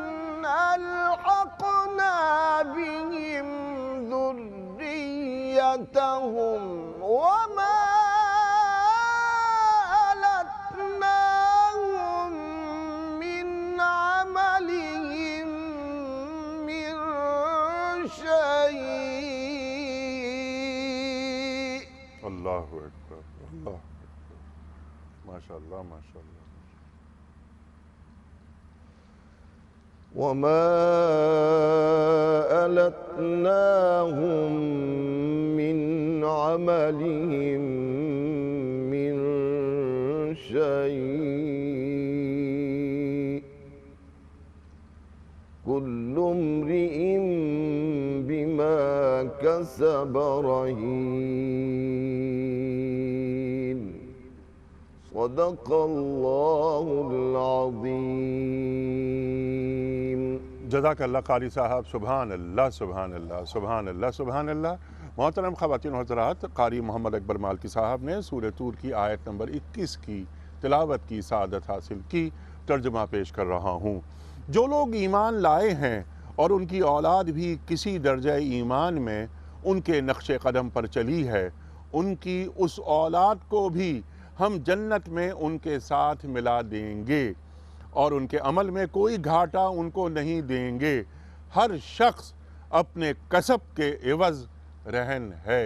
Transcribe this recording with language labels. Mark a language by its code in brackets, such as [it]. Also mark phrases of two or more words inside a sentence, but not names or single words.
[ar] ألحقنا بهم ذريتهم وما ألتناهم من عملهم من شيء اللہ اکبر، اللہ اکبر، ماشاء اللہ ماشاء اللہ۔ وما ألتناهم من عملهم من شيء كل امرئ بما كسب رهين صدق الله العظيم جزاک اللہ [ur] قاری صاحب، [ar] سبحان اللہ سبحان اللہ سبحان اللہ سبحان اللہ۔ [ur] محترم خواتین و حضرات، قاری محمد اکبر مالکی صاحب نے سورہ طور کی آیت نمبر 21 کی تلاوت کی سعادت حاصل کی، ترجمہ پیش کر رہا ہوں۔ جو لوگ ایمان لائے ہیں اور ان کی اولاد بھی کسی درجہ ایمان میں ان کے نقش قدم پر چلی ہے، ان کی اس اولاد کو بھی ہم جنت میں ان کے ساتھ ملا دیں گے اور ان کے عمل میں کوئی گھاٹا ان کو نہیں دیں گے، ہر شخص اپنے کسب کے عوض رہن ہے۔